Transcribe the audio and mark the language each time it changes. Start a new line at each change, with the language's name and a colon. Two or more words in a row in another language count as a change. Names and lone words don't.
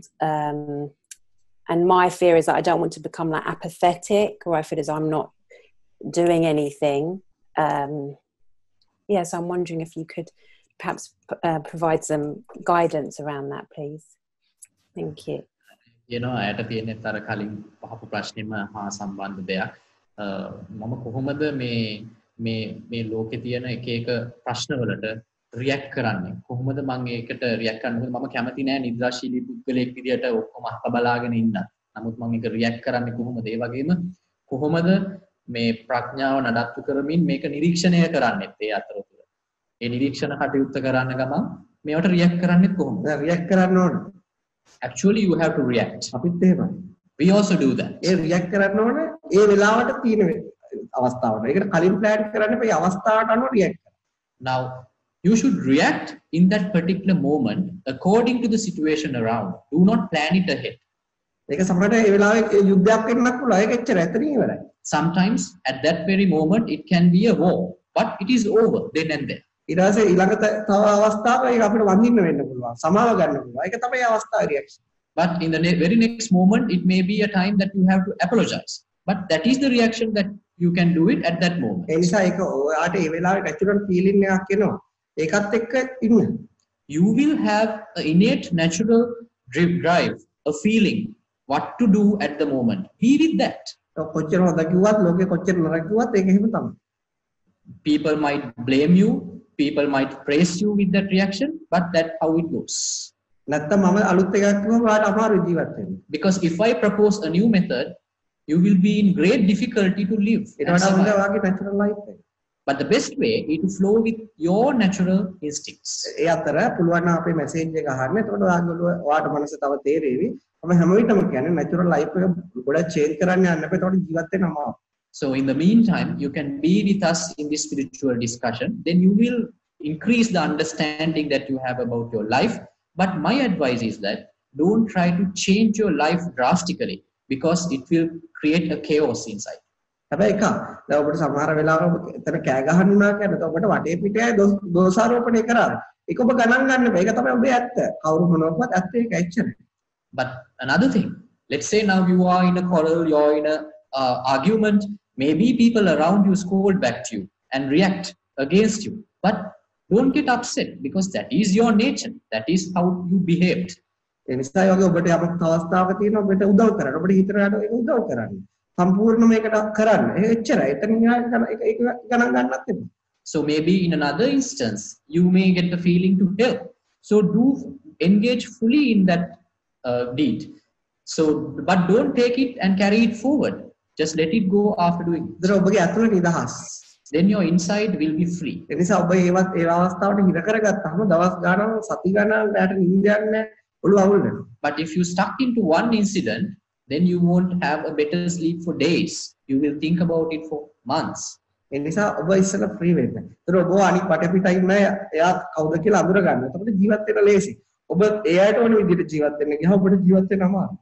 English: And my fear is that I don't want to become like apathetic, or I feel as I'm not doing anything. So I'm wondering if you could perhaps provide some guidance around that, please. Thank you.
Sinhala: අයට තියෙන තර කලින් පහපු ප්‍රශ්නෙම හා සම්බන්ධ දෙයක්. මම කොහොමද මේ ලෝකේ තියෙන එක එක ප්‍රශ්නවලට රියැක්ට් කරන්නේ? කොහොමද මම ඒකට රියැක්ට් කරන්නේ? මම කැමති නෑ නිද්‍රාශීලී පුද්ගලෙක් විදියට ඔක්කොම අහක බලාගෙන ඉන්න. නමුත් මම ඒක රියැක්ට් කරන්නේ කොහොමද? ඒ වගේම කොහොමද මේ ප්‍රඥාව නඩත්තු කරමින් මේක නිරීක්ෂණය කරන්නේත් ඒ අතරතුර. ඒ නිරීක්ෂණ කටයුත්ත කරන්න ගමන් මේවට රියැක්ට් කරන්නේත් කොහොමද? රියැක්ට් කරන්න ඕනේ.
English: Actually, you have to react. We also do that.
Sinhala: react කරන්න ඕනේ ඒ වෙලාවට තියෙන අවස්ථාවට. ඒකට කලින් plan කරන්න එපා. ඒ අවස්ථාවට අනුව react කරන්න.
English: Now, you should react in that particular moment according to the situation around. Do not plan it ahead.
Sinhala: ඒක සමහරට ඒ වෙලාවේ යුද්ධයක් වෙන්නත් පුළුවන්. ඒක එච්චර එතනින් ඉවරයි.
English: Sometimes at that very moment it can be a war, but it is over then and there.
Sinhala: ඊට පස්සේ ඊළඟ තව අවස්ථාවක ඒක අපිට වඳින්න වෙන්න පුළුවන්. සමාව ගන්න පුළුවන්. ඒක තමයි අවස්ථාවේ reaction.
English: But in the very next moment it may be a time that you have to apologize. But that is the reaction that you can do it at that moment.
Sinhala: ඒ නිසා ඒක ඔයාට ඒ වෙලාවේ
English: natural feeling
Sinhala: එකක් එනවා. ඒකත් එක්ක ඉන්න.
English: You will have an innate natural drive, a feeling what to do at the moment. Be with that.
Sinhala: කොච්චර හොද කිව්වත් ලෝකේ කොච්චර නරක කිව්වත් ඒක එහෙම තමයි.
English: People might blame you. People might praise you with that reaction, but that's how it goes.
Sinhala: නැත්තම් මම අලුත් එකක් කිව්වම ඔයාලට අමාරු ජීවත් වෙන්න.
English: Because if I propose a new method, you will be in great difficulty to live.
Sinhala: ඊට වඩා හොඳ වාගේ
English: natural life
Sinhala: එක.
English: But the best way is to flow with your natural instincts.
Sinhala: ඒ අතර පුළුවන් නම් අපේ message එක අහන්න. එතකොට ඔයාට මනස තව තේරෙවි. මම හැම විටම කියන්නේ
English: natural life
Sinhala: එක ගොඩක් change කරන්න යන්න එපා. එතකොට ජීවත් වෙන්න අමාරුයි.
English: So in the meantime, you can be with us in this spiritual discussion. Then you will increase the understanding that you have about your life. But my advice is that don't try to change your life drastically because it will create a chaos inside.
Sinhala: හැබැයි දැන් ඔබට සමහර වෙලාවක එතන කෑ ගහන්න උනා කියන්නේ ඔබට වටේ පිටේ දෝෂාරෝපණය කරා. ඒක ඔබ ගණන් ගන්න බෑ. ඒක තමයි ඔබේ ඇත්ත. කවුරු මොනවක්වත් ඇත්ත ඒක ඇච්චරයි.
English: But another thing, let's say now you are in a quarrel, you are in a argument, maybe people around you scold back to you and react against you. But don't get upset because that is your nature. That is how you behaved.
Sinhala: ඒ නිසා යෝග ඔබට යමක් අවස්ථාවක තියෙනවා ඔබට උදව් කරන්න. ඔබට හිතට ඒක උදව් කරන්න. සම්පූර්ණ මේකට කරන්න. ඒක එච්චරයි. එතන ඒක ගණන් ගන්නත් එපා.
English: So maybe in another instance you may get the feeling to help. So do engage fully in that deed. So but don't take it and carry it forward. Just let it go after doing it.
Sinhala: ඒතර ඔබගේ ඇතුළ නිදහස්.
English: Then your inside will be free.
Sinhala: ඒ නිසා ඔබ ඒ අවස්ථාවට හිර කරගත්තාම දවස් ගානක් සති ගානක් රැට නිින්ද යන්නේ ඔළුව අවුල් වෙනවා.
English: But if you stuck into one incident, then you won't have a better sleep for days. You will think about it for months.
Sinhala: ඒ නිසා ඔබ ඉස්සෙල්ලා ෆ්‍රී වෙන්න. ඒතර ඔබ අනිත් වටපිටයි ඉන්න එයා කවුද කියලා අඳුර ගන්න. එතකොට ජීවත් වෙන්න ලේසි. ඔබ ඒ අයට ඕන විදිහට ජීවත් වෙන්න ගියා ඔබට ජීවත් වෙන්න අමාරුයි.